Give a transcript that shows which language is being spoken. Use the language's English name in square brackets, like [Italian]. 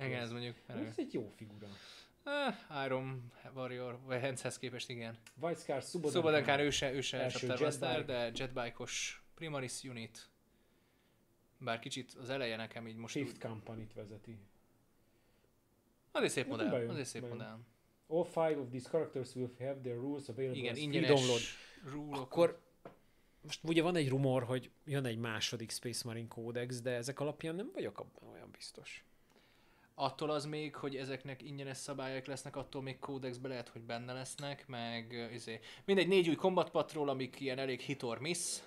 [Hungarian] Igen, ez mondjuk. Ez egy jó figura. Iron Warrior, vagy Henshez képest, igen. White Scar, Subodankán ő se Chapter Master, de Jetbike-os Primaris Unit. Bár kicsit az eleje nekem így most... Fifth Company-t vezeti. Az egy szép modell, [English] All five of these characters will have their rules available. [Hungarian] Igen, ingyenes rule-ok. Akkor most ugye van egy rumor, hogy jön egy második Space Marine Codex, de ezek alapján nem vagyok abban olyan biztos. Attól az még, hogy ezeknek ingyenes szabályok lesznek, attól még Codexbe lehet, hogy benne lesznek, meg mindegy 4 új Combat Patrol, amik ilyen elég [English] hit or miss.